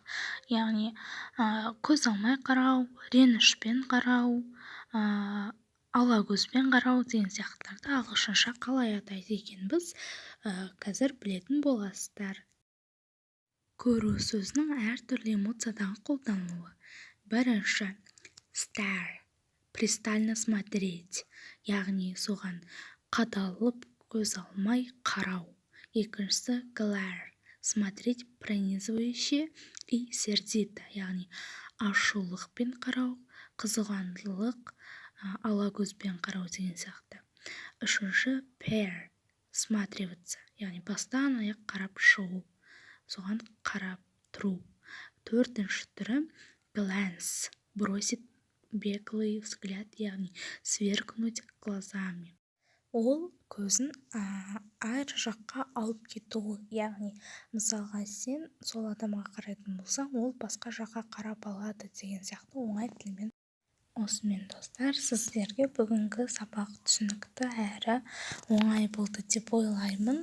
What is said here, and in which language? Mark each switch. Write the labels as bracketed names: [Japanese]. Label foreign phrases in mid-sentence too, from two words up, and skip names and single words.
[Kazakh] Яғни көз алмай қарау, ренішпен қарау, ала көзбен қарау деген сияқтыларды ағылшынша қалай атайды екенбіз, қазір білетін боласыздар. Көру сөзінің әр түрлі эмоциядағы қолданылуы. [Russian] Бірінші stare, пристально смотреть, [Kazakh] яғни соған қадалып көз алмай қарау. [Russian] Екіншісі glare, смотреть пронизывающе и сердито, [Kazakh] яғни ашулықпен қарау, қызғандылық, ала көзбен қарау деген сияқты. Үшінші peer, всматриваться, яғни бастан аяқ қарап шығу, соған қарап тұру. [Russian] Төртінші түрі glance, бросить беглый взгляд, яғни сверкнуть глазами. [Kazakh] Ол көзін әр жаққа алып кету, яғни мысалға сен сол адамға қарайтын болсаң, ол басқа жаққа қарап алады деген сияқты оңай тілмен. Осымен достар, сіздерге бүгінгі сабақ түсінікті әрі оңай болды деп ойлаймын.